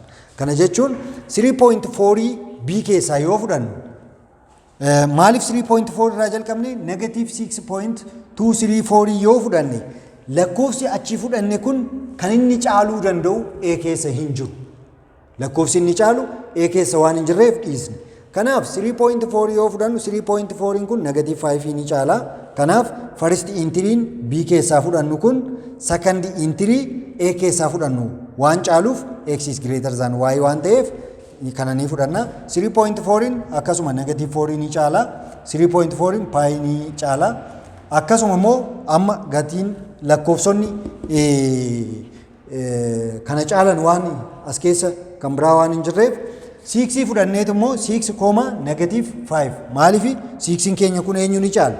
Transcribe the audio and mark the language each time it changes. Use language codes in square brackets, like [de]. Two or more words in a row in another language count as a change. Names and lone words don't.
[om] Kana jechuun 3.4 b keessaa yoo fudhannu maaliif 3.4 irraa jalqabne negative 6.234 yoo fudhanne lakkoofsi achi fudhanne kun kan inni caaluu danda'u a keessa hin jiru. Lakkoofsi inni caalu a keessa waan hin jirreef dhiisne. Kanaaf 3.4 yoo fudhannu 3.4 kun negative 5 ni caala. Kanaaf [en] first entry [om] b keessaa fudhannu kun [en] second entry [om] a keessaa fudhannu waan caaluuf [en] x is greater than y [om] waan ta'eef kana ni fudhanna. 3.4 akkasuma negative 4 ni caala. 3.4 pi ni caala. Akkasuma immoo amma gatiin lakkoofsonni kana caalan waan as keessa kan biraa waan hin jirreef 6 fudhanneet immoo 6, negative 5 maaliif 6 keenya kun eenyu ni caala?